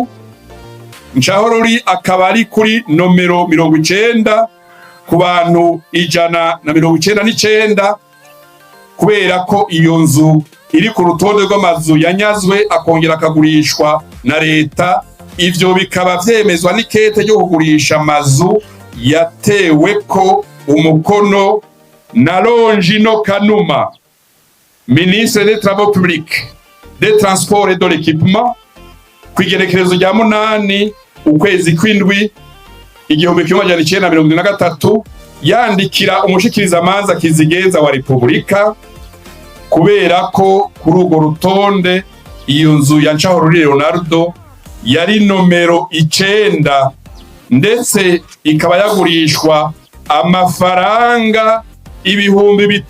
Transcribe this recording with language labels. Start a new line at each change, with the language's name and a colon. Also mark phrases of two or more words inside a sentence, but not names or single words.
Rundi: Ncahoruri akaba ari kuri nomero 90 ku bantu 199 kubera ko iyo nzu iri ku rutonde rw'amazu yanyazwe akongera akagurishwa na leta. Ivyo bikaba vyemezwa n'ikete ryo kugurisha amazu yatewe ko umukono na Longino Kanuma,
French: ministre des Travaux Publics, des Transports et de l'Équipement,
Rundi: kwigerekerezo rya 8 ukwezi kw'indwi 1973 yandikira umushikiriza amanza Kizigenza wa Republika kubera ko kuri urwo rutonde iyo nzu ya Ncahoruri Leonardo yari nomero 9 ndetse ikaba yagurishwa amafaranga ibihumbi